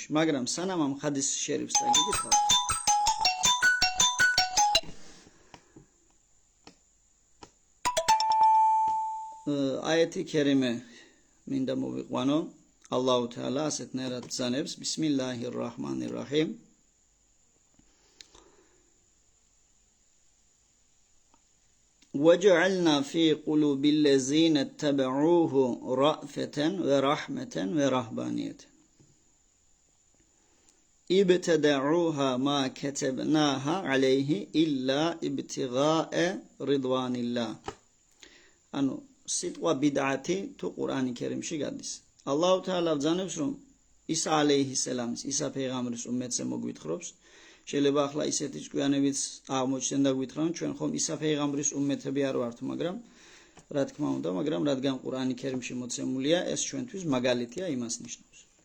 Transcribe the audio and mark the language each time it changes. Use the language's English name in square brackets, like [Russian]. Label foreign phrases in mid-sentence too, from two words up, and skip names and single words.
[Georgian] მაგრამ სანამ ამ ჰადის შერიფს აგიკითხავთ, აიეთი ქერიმე მინდა მოვიყვანო. ალლაჰუ თაალა ასეთნაირად ბრძანებს, [Arabic] بسم الله الرحمن الرحيم. وَجَعَلْنَا فِي قُلُوبِ الَّذِينَ اتَّبَعُوهُ رَأْفَةً وَرَحْمَةً وَرَهْبَانِيَّةً ابْتَدَعُوهَا مَا كَتَبْنَاهَا عَلَيْهِ إِلَّا ابْتِغَاءَ رِضْوَانِ اللَّهِ. [Georgian] ანუ სიტყვა ბიდათი თუ ყურანი ქერიმში გადის. ალლაჰუ თაალა ბრძანებს რომ ისა ალეიჰისალამის, ისა პეღამბრის უმეტზე მოგვითხრობს. შეიძლება ახლა ისეთი ჭკვიანებიც აღმოჩნდა და გვითხრან, ჩვენ ხომ ისა პეღამბრის უმეტები არ ვართ, მაგრამ რა თქმა უნდა, რადგან ყურანი ქერიმში მოცემულია, ეს ჩვენთვის მაგალითია, იმას ნიშნავს.